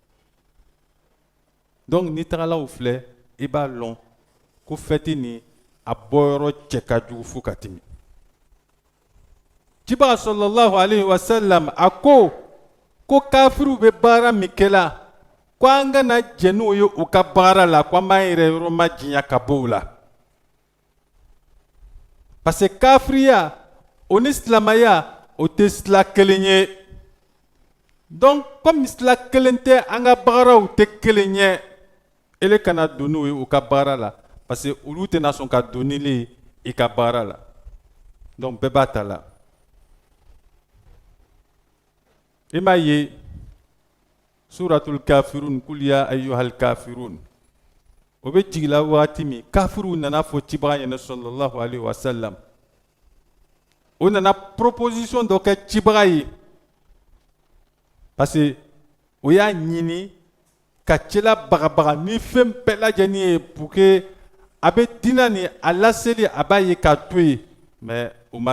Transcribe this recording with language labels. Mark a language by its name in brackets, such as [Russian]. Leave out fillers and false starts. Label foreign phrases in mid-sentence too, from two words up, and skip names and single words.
[Bambara] donc n'i tagala o filɛ i b'a lɔn ko fêti nin a bɔyɔrɔ cɛ ka jugu fo ka tɛmɛ Cibaga [Arabic] صلى الله عليه وسلم [Bambara] a ko kafiriw bɛ baara min kɛla ko an kana jɛ n'o ye u ka baara la ko an b'an yɛrɛ yɔrɔ ma diɲɛ ka bɔ o la [French] parce que [Bambara] kafiriya o ni silamɛya o tɛ sila kelen ye [French] Donc comme cela [Bambara] kelen tɛ an ka baaraw tɛ kelen ye ele kana don n'o ye u ka baara la [French] parce que [Bambara] olu tɛna sɔn ka don n'ile i ka baara la donc bɛɛ b'a ta la i m'a ye [Arabic] سورة الكافرون قل يا أيها الكافرون [Bambara] o bɛ jigila waati min kafiru nana fɔ cibaga ɲɛna [Arabic] صلى الله عليه وسلم [Bambara] o nana proposition dɔ kɛ cibaga ye [French] parce que [Bambara] o y'a ɲini ka cɛla bagabaga ni fɛn bɛɛ lajɛlen ye [French] pour que [Bambara] a bɛ diinɛ ni a laseli a b'a ye k'a to yen mais o ma